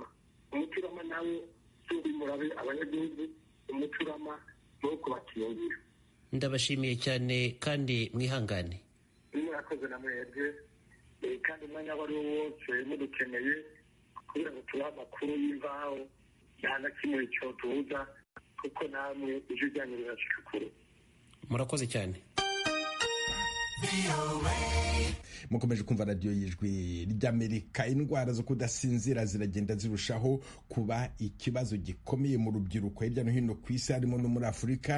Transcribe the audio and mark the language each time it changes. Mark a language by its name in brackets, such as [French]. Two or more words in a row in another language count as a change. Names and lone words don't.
[Rundi] Umuti urama nawe turi murabe abanyagihugu, umuti urama no kubakingira. Ndabashimiye cyane kandi mwihangane. Murakoze na mwebwe, kandi umwanya wari wose mudukeneye kugira ngo tubahe amakuru y'imvaho nta na kimwe cyo tubuza, kuko namwe ijwi ryanyu rirashika kure. Murakoze cyane. [Kinyarwanda] mukomeje kumva radiyo y'ijwi ry'Amerika. Indwara zo kudasinzira ziragenda zirushaho kuba ikibazo gikomeye mu rubyiruko hirya no hino ku isi, harimo no muri Afurika.